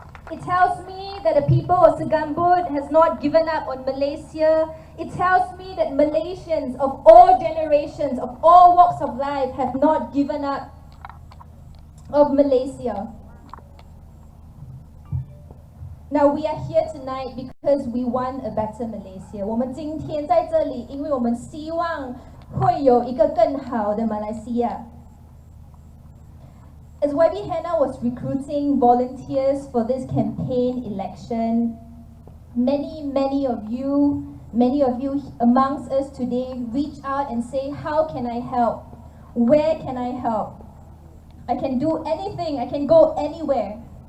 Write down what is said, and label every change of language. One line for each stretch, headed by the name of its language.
English: It tells me that the people of Segambut has not given up on Malaysia. It tells me that Malaysians of all generations, of all walks of life have not given up of Malaysia. Now we are here tonight because we want a better Malaysia.
Chinese: 我们今天在这里，因为我们希望会有一个更好的马来西亚。
English: As YB Hannah was recruiting volunteers for this campaign election, many of you amongst us today reach out and say, how can I help? Where can I help? I can do anything, I can go anywhere.